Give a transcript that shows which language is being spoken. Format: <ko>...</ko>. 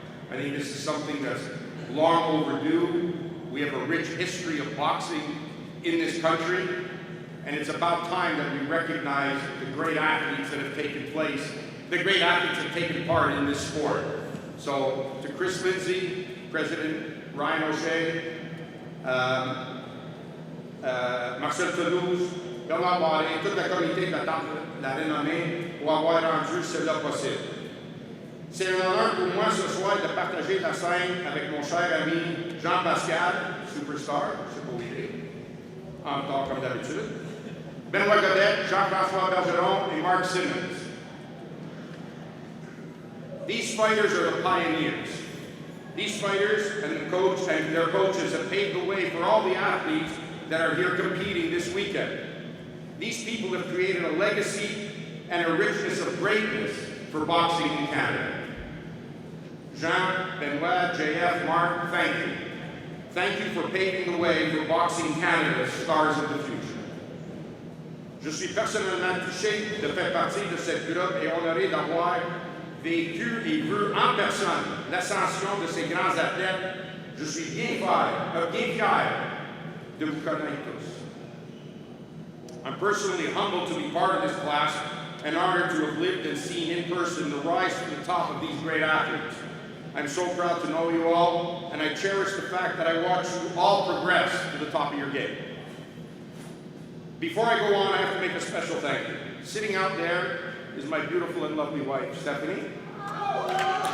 <en>I think this is something that's long overdue. We have a rich history of boxing in this country, and it's about time that we recognize the great athletes that have taken part in this sport. So to Chris Lindsay, President Ryan O'Shea, Marcel Toulouse,</en> <fr>Bernard Barré, toute la communauté de la Temple de la Renommée pour avoir rendu cela possible. C'est un honneur pour moi ce soir de partager la scène avec mon cher ami Jean-Pascal, superstar, je sais pas où il est, en retard comme d'habitude, Benoît Godet, Jean-François Bergeron et Mark Simmons.</fr> <en>These fighters are the pioneers. These fighters and the coach and their coaches have paved the way for all the athletes that are here competing this weekend. These people have created a legacy and a richness of greatness for boxing in Canada. Jean, Benoit, JF, Mark, thank you. Thank you for paving the way for Boxing Canada's stars of the future.</en> <fr>Je suis personnellement touché de faire partie de cette groupe et honoré d'avoir vécu et vu en personne l'ascension de ces grands athlètes. Je suis bien fier de vous connaître tous.</fr> <en>I'm personally humbled to be part of this class and honored to have lived and seen in person the rise to the top of these great athletes. I'm so proud to know you all, and I cherish the fact that I watched you all progress to the top of your game. Before I go on, I have to make a special thank you. Sitting out there is my beautiful and lovely wife, Stephanie.</en>